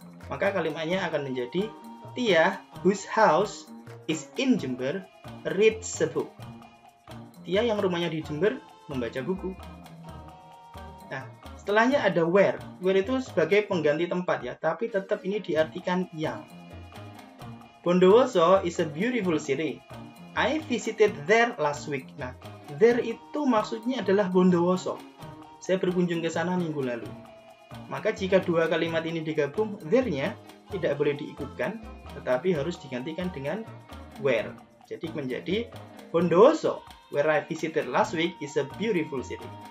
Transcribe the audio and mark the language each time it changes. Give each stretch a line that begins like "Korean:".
Indonesian: Maka kalimatnya akan menjadi
English: Tia, whose house is in Jember, reads a book.
Indonesian: Tia yang rumahnya di Jember membaca buku. Nah, setelahnya ada where. Where itu sebagai pengganti tempat ya, tapi tetap ini diartikan yang.
English: Bondowoso is a beautiful city. I visited there last week.
Indonesian: Nah, there itu maksudnya adalah Bondowoso. Saya berkunjung ke sana minggu lalu. Maka jika dua kalimat ini digabung, there-nya tidak boleh diikutkan, tetapi harus digantikan dengan where. Jadi menjadi
English: Bondowoso, where I visited last week, is a beautiful city.